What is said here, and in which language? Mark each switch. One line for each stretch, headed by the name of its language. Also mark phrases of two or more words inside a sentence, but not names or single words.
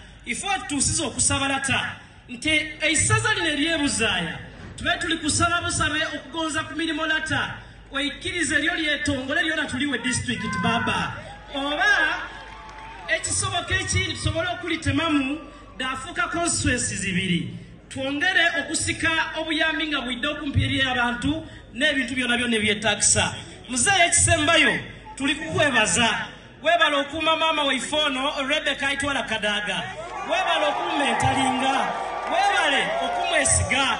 Soga: Ifo tusizo okusaba lata. Nti eisaza lino eryebuzaya. Tulikusaba busabe okugonza ku mirimo lata. Oikirize lyo lyetongole lyona tuliwe district baba. Oba ekisoboka ekindi tusobola okulitemamu dafuka constituency zibiri. Twongere okusika obuyambi nga bwidde okumpi abantu n'ebintu byonna byonna ebyetakisa. Muzeeyi ekisembayo tulikukwebaza. Webala okuuma maama waifono Rebecca Itwala Kadaga. Webala okumentalinga. Webale okumwesiga.